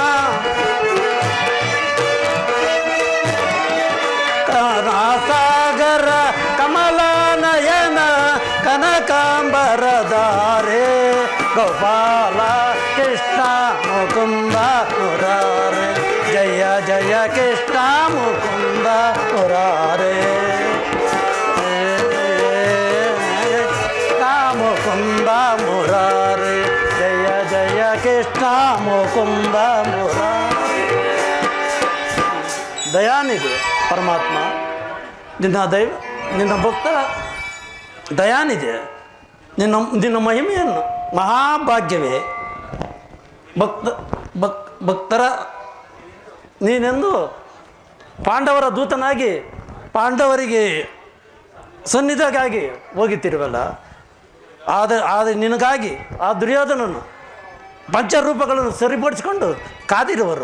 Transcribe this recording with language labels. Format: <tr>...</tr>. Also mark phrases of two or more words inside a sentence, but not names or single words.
<sa>करुणा सागर कमला नयन कनकांबरधारे गोपाल कृष्ण मुकुंद मुरारे जय जय कृष्ण मुकुंद मुरारे मुकुंद मुरारे जय जय कृष्ण मुकुंद मुरारे</sa> <kn>ದಯಾನಿದೆ ಪರಮಾತ್ಮ ನಿನ್ನ ಭಕ್ತರ ದಯಾನಿದೆ ನಿನ್ನ ಮಹಿಮೆಯನ್ನು ಮಹಾಭಾಗ್ಯವೇ ಭಕ್ತರ ನೀನೆಂದು ಪಾಂಡವರ ದೂತನಾಗಿ ಪಾಂಡವರಿಗೆ ಸನ್ನಿಧಿಗಾಗಿ ಹೋಗುತ್ತಿರುವಲ್ಲ ಆದರೆ ನಿನಗಾಗಿ ಆ ದುರ್ಯೋಧನನು ಪಂಚರೂಪಗಳನ್ನು ಸರಿಪಡಿಸಿಕೊಂಡು ಕಾದಿರುವರು.</kn>